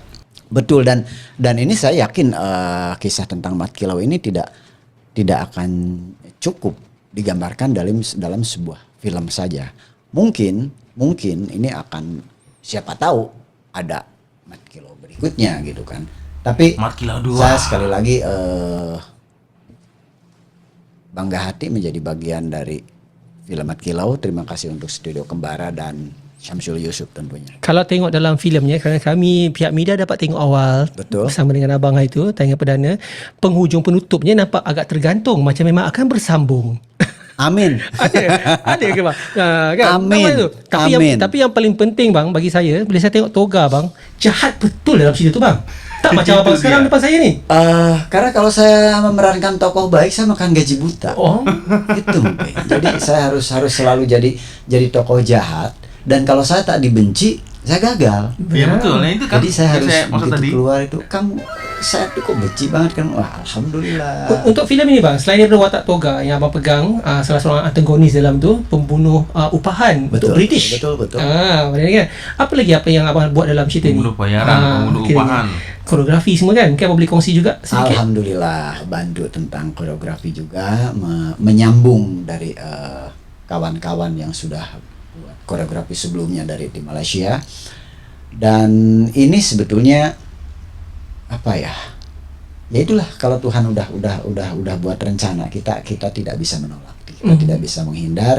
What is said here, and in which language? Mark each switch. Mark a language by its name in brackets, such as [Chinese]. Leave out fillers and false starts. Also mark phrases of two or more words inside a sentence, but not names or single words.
[Indonesian] Betul, dan ini saya yakin kisah tentang Mat Kilau ini tidak akan cukup digambarkan dalam sebuah film saja. Mungkin ini akan, siapa tahu ada Mat Kilau berikutnya gitu kan. Tapi Mat Kilau 2. saya sekali lagi bangga hati menjadi bagian dari film Mat Kilau, terima kasih untuk Studio Kembara dan Syamsul Yusuf tentunya. [Malay] Kalau tengok dalam filmnya, kerana kami pihak media dapat tengok awal Betul. bersama dengan abang itu tayangan perdana, penghujung penutupnya nampak agak tergantung, macam memang akan bersambung. Amin. ada ke bang? Kan? Amin. Nampak tu? Tapi yang paling penting bang bagi saya, bila saya tengok Toga bang, jahat betul dalam cerita tu bang. Tak macam abang Itu sekarang dia. depan saya ni. [Indonesian] Karena kalau saya memerankan tokoh baik, saya makan gaji buta. Oh. Itu mungkin. Jadi saya harus selalu jadi tokoh jahat, dan kalau saya tak dibenci, saya gagal. Iya betul. Nah itu kan Jadi saya yang harus maksud begitu tadi. keluar itu, kamu saya tuh kok benci banget kan. Wah, alhamdulillah. [Malay] Untuk filem ini bang, selain daripada watak Toga yang abang pegang, salah seorang antagonis dalam tu, pembunuh upahan untuk British. Betul. Maknanya kan. Apa lagi yang abang buat dalam cerita ni? Pembunuh bayaran, pembunuh kiranya. upahan. Koreografi semua kan? Kan abang boleh kongsi juga sedikit? [Indonesian] Alhamdulillah bantu tentang koreografi juga, menyambung dari kawan-kawan yang sudah buat koreografi sebelumnya dari di Malaysia. Dan ini sebetulnya apa ya? Ya itulah, kalau Tuhan udah buat rencana, kita tidak bisa menolak, kita tidak bisa menghindar.